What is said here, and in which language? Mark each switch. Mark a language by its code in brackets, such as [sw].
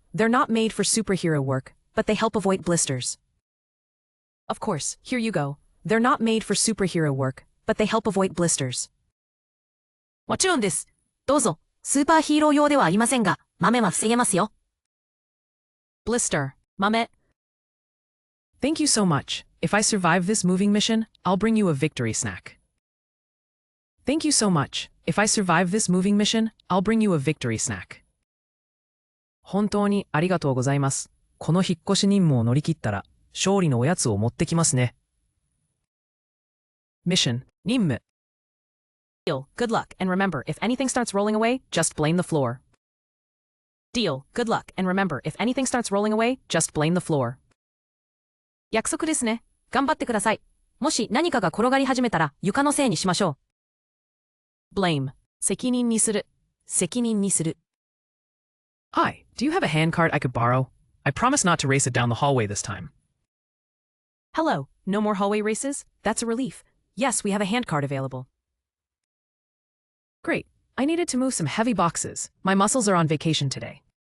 [en] They're not made for superhero work, but they help avoid blisters. Of course, here you go. They're not made for superhero work, but they help avoid blisters. [ja] もちろんです。どうぞ。スーパーヒーロー用ではありませんが、豆は防げますよ。 blister 豆。 [en] Thank you so much. If I survive this moving mission, I'll bring you a victory snack. Thank you so much. If I survive this moving mission, I'll bring you a victory snack. [ja] 本当にありがとうございます。この引っ越し任務を乗り切ったら、勝利のおやつを持ってきますね。 Mission 任務。 [en] Deal, good luck, and remember, if anything starts rolling away, just blame the floor. Deal, good luck, and remember, if anything starts rolling away, just blame the floor. [ja] 約束ですね。頑張ってください。もし何かが転がり始めたら床のせいにしましょう。 blame 責任にする。責任にする。 [en] Hi, do you have a handcart I could borrow? I promise not to race it down the hallway this time. Hello, no more hallway races? That's a relief. Yes, we have a handcart available. Great. I needed to move some heavy boxes. My muscles are on vacation today.